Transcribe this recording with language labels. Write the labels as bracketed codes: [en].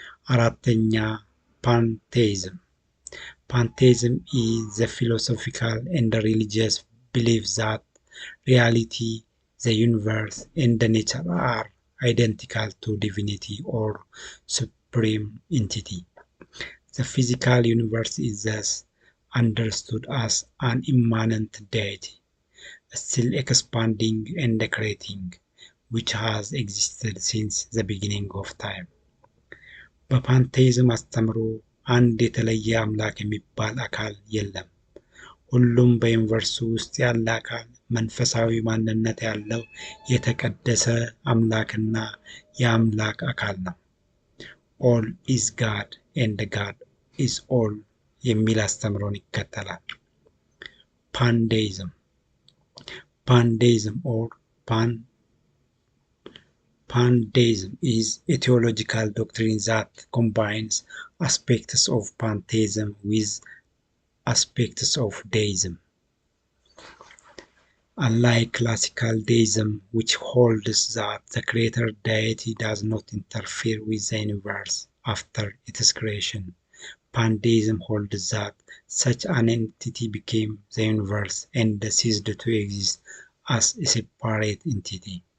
[am] አራተኛ ፓንቴይዝም [en] Pantheism is the philosophical and religious belief that reality, the universe, and the nature are identical to divinity or supreme entity. The physical universe is thus understood as an immanent deity, still expanding and creating, which has existed since the beginning of time. [am] በፓንቴይዝም አስተምሮ አንድ የተለየ አምላክ የሚባል አካል የለም። ሁሉም በዩኒቨርሱ ውስጥ ያለ አካል መንፈሳዊ ማንነት ያለው የተቀደሰ አምላክና የአምላክ አካል ነው። [en] ኦል ኢዝ ጋድ ኤንድ ጋድ ኢዝ ኦል [am] የሚል አስተምሮን ይከተላል። [en] ፓንዴይዝም ኦር Pantheism is a theological doctrine that combines aspects of pantheism with aspects of deism. Unlike classical deism, which holds that the creator deity does not interfere with the universe after its creation, Pantheism holds that such an entity became the universe and ceased to exist as a separate entity.